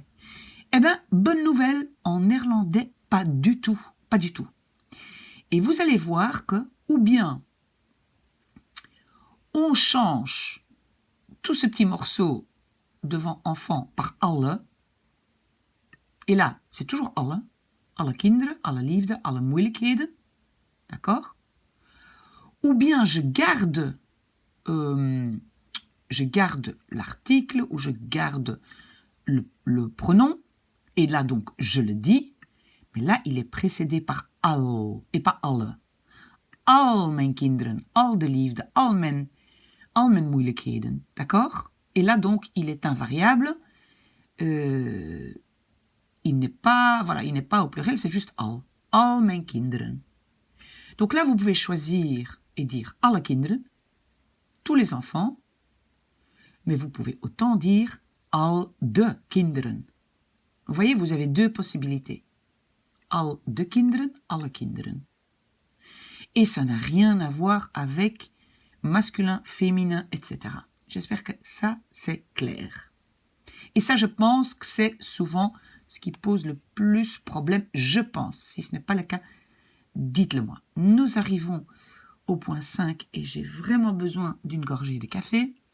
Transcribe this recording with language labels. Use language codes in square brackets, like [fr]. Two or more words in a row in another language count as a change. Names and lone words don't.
[fr] Eh bien, bonne nouvelle, en néerlandais, pas du tout, pas du tout. Et vous allez voir que, ou bien, on change tout ce petit morceau devant enfant par alle, et là, c'est toujours alle, [nl] alle kinderen, alle liefde, alle moeilijkheden, [fr] d'accord? Ou bien je garde l'article, ou je garde le pronom, et là donc je le dis, mais là il est précédé par al, et pas alle. [nl] Al mijn kinderen, al de liefde, al mijn moeilijkheden, [fr] d'accord? Et là donc il est invariable, il n'est pas au pluriel, c'est juste [nl] al mijn kinderen. [fr] Donc là vous pouvez choisir et dire [nl] alle kinderen, [fr] tous les enfants, mais vous pouvez autant dire [nl] al de kinderen. [fr] Vous voyez, vous avez deux possibilités. [nl] Al de kinderen, alle kinderen. [fr] Et ça n'a rien à voir avec masculin, féminin, etc. J'espère que ça, c'est clair. Et ça, je pense que c'est souvent ce qui pose le plus problème, je pense. Si ce n'est pas le cas, dites-le moi. Nous arrivons au point 5 et j'ai vraiment besoin d'une gorgée de café.